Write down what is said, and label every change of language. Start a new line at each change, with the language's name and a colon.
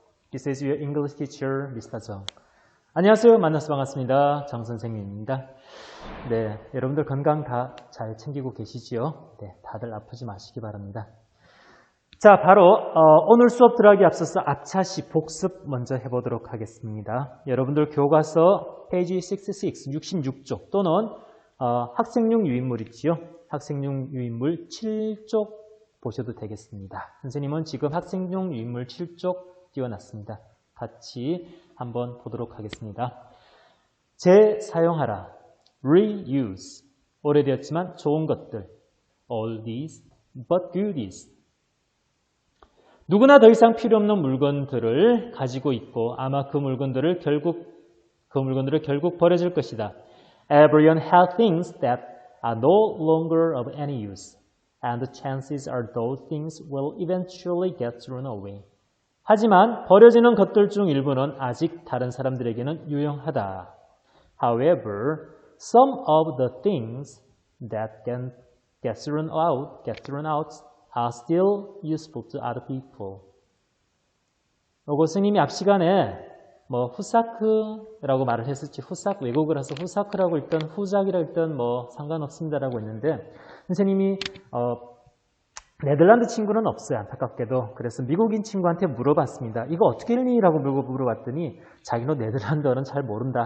English: This is your English teacher, Mr.
Korean: 정. 안녕하세요. 만나서 반갑습니다. 정 선생님입니다. 네, 여러분들 건강 다 잘 챙기고 계시지요? 네, 다들 아프지 마시기 바랍니다. 자, 바로 오늘 수업 들어가기 앞서서 앞차시 복습 먼저 해보도록 하겠습니다. 여러분들 교과서 페이지 66쪽 또는 학생용 유인물 있지요? 학생용 유인물 7쪽 보셔도 되겠습니다. 선생님은 지금 학생용 유인물 7쪽 띄워놨습니다. 같이 한번 보도록 하겠습니다. 재사용하라. reuse. 오래되었지만 좋은 것들.
English: oldies but goodies.
Korean: 누구나 더 이상 필요 없는 물건들을 가지고 있고 아마 그 물건들을 결국 버려질 것이다.
English: Everyone has things that are no longer of any use, and the chances are those things will eventually get thrown away.
Korean: 하지만 버려지는 것들 중 일부는 아직 다른 사람들에게는 유용하다.
English: However, some of the things that can get thrown out are still useful to other people.
Korean: 요거 스님이 앞 시간에 후사크라고 말을 했었지. 외국을 해서 후사크라고 읽던 후작이라고 읽던 상관없습니다라고 했는데 선생님이 네덜란드 친구는 없어요. 안타깝게도. 그래서 미국인 친구한테 물어봤습니다. 이거 어떻게 읽니? 라고 물어봤더니 자기는 네덜란드어는 잘 모른다.